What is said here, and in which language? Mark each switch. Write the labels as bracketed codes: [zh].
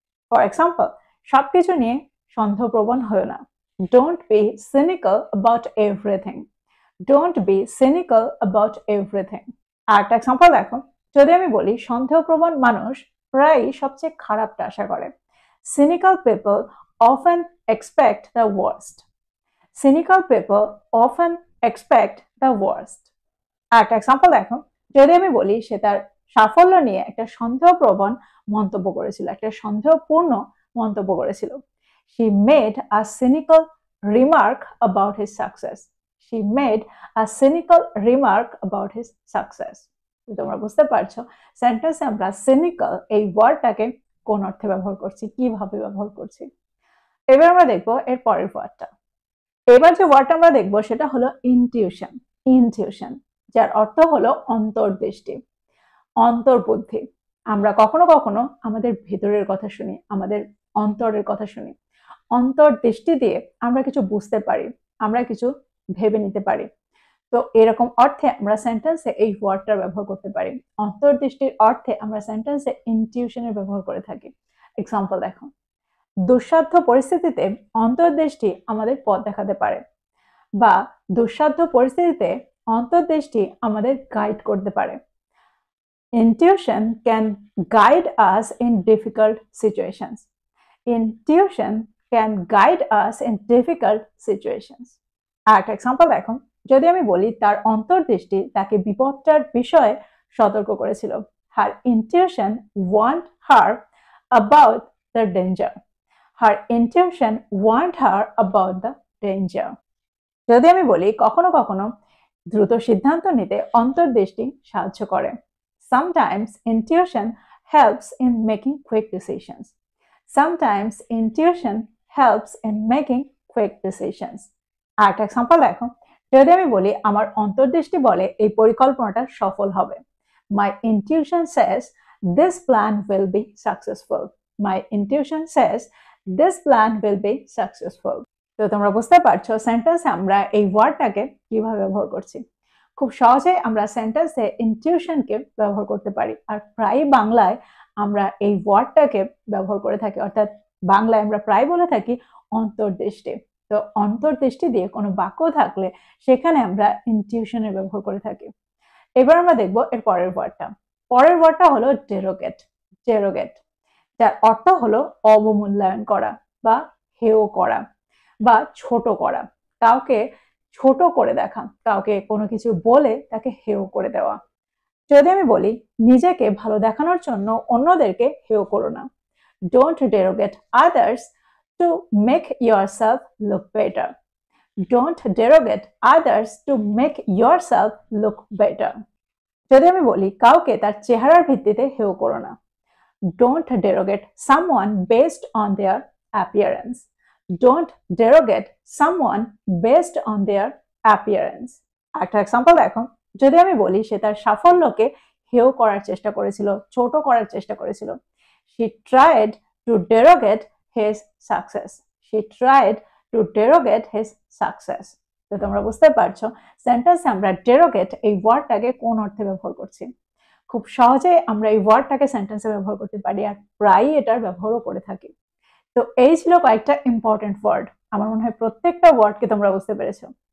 [en] for example, [bn] সবকিছু নিয়ে সন্দেহপ্রবণ হয়েও না। [en] Don't be cynical about everything. Don't be cynical about everything. [bn] আর একটা এক্সাম্পল দেখো, যদি আমি বলি সন্দেহপ্রবণ মানুষ প্রায়ই সবচেয়ে খারাপটা আশা করে। [en] Cynical people often expect the worst. Cynical people often expect the worst. [bn] একটা এক্সাম্পল দেখো, যদি আমি বলি সে তার সাফল্য নিয়ে একটা সন্দেহপ্রবণ মন্তব্য করেছিল, একটা সন্দেহপূর্ণ মন্তব্য করেছিল। [en] She made a cynical remark about his success. She made a cynical remark about his success. [bn] তোমরা বুঝতে পারছো সেন্টেন্সে আমরা cynical এই ওয়ার্ডটাকে কোন অর্থে ব্যবহার করছি, কিভাবে ব্যবহার করছি। এবার আমরা দেখবো এর পরের ওয়ার্ডটা। এবার যে ওয়ার্ডটা আমরা দেখবো সেটা হলো ইনটিউশন। ইনটিউশন, যার অর্থ হলো অন্তর্দৃষ্টি, অন্তর্বুদ্ধি। আমরা কখনো কখনো আমাদের ভেতরের কথা শুনি, আমাদের অন্তরের কথা শুনি। অন্তর্দৃষ্টি দিয়ে আমরা কিছু বুঝতে পারি, আমরা কিছু ভেবে নিতে পারি। তো এরকম অর্থে আমরা সেন্টেন্সে এই ওয়ার্ডটার ব্যবহার করতে পারি। অন্তর্দৃষ্টির অর্থে আমরা সেন্টেন্সে ইনটিউশনের ব্যবহার করে থাকি। এক্সাম্পল দেখো, দুঃসাধ্য পরিস্থিতিতে অন্তর্দৃষ্টি আমাদের পথ দেখাতে পারে, বা দুঃসাধ্য পরিস্থিতিতে অন্তর্দৃষ্টি আমাদের গাইড করতে পারে। [en] Intuition can guide us in difficult situations. Intuition can guide us in difficult situations. [bn] আর একটা এক্সাম্পল দেখো, যদি আমি বলি তার অন্তর্দৃষ্টি তাকে বিপদটার বিষয়ে সতর্ক করেছিল। [en] Her intuition warned her about the danger. Her intuition warned her about the danger. [bn] যদি আমি বলি কখনো কখনো দ্রুত সিদ্ধান্ত নিতে অন্তর্দৃষ্টি সাহায্য করে। [en] Sometimes intuition helps in making quick decisions. Sometimes intuition helps in making quick decisions. [bn] আর একটা এক্সাম্পল দেখো, যদি আমি বলি আমার অন্তর্দৃষ্টি বলে এই পরিকল্পনাটা সফল হবে। [en] My intuition says this plan will be successful. My intuition says this plan will be successful. [bn] তো তোমরা বুঝতে পারছো সেন্টেন্সে আমরা এই ওয়ার্ডটাকে কিভাবে ব্যবহার করছি। খুব সহজেই আমরা সেন্টেন্সে ইনটিউশনকে ব্যবহার করতে পারি, আর প্রায় বাংলায় আমরা এই ওয়ার্ডটাকে ব্যবহার করে থাকি, অর্থাৎ বাংলায় আমরা প্রায় বলে থাকি অন্তর্দৃষ্টি। তো অন্তর্দৃষ্টি দিয়ে কোনো বাক্য থাকলে সেখানে আমরা ইনটিউশনের ব্যবহার করে থাকি। এবার আমরা দেখবো এর পরের ওয়ার্ডটা। পরের ওয়ার্ডটা হলো ডেরোগেট। ডেরোগেট, যার অর্থ হলো অবমূল্যায়ন করা, বা হেয় করা, বা ছোট করা। কাউকে ছোট করে দেখা, কাউকে কোনো কিছু বলে তাকে হেয় করে দেওয়া। যদি আমি বলি নিজেকে ভালো দেখানোর জন্য অন্যদেরকে হেয় করো না। [en] Don't derogate others to make yourself look better. Don't derogate others to make yourself look better. [bn] যদি আমি বলি কাউকে তার চেহারার ভিত্তিতে হেয় করো না। [en] Don't derogate someone based on their appearance. Don't derogate someone based on their appearance. [bn] একটা এক্সাম্পল দেখো, যদি আমি বলি সে তার সাফল্যকে হেয় করার চেষ্টা করেছিল, ছোট করার চেষ্টা করেছিল। [en] She tried to derogate his success. She tried to derogate his success. [bn] তো তোমরা বুঝতে পারছো সেন্টেন্সে আমরা derogate এই ওয়ার্ডটাকে কোন অর্থে ব্যবহার করছি। খুব সহজেই আমরা এই ওয়ার্ডটাকে সেন্টেন্সে ব্যবহার করতে পারি, আর প্রায়ই এটার ব্যবহারও করে থাকি। তো এই ছিল কয়েকটা ইম্পর্টেন্ট ওয়ার্ড। আমার মনে হয় প্রত্যেকটা ওয়ার্ডকে তোমরা বুঝতে পেরেছো।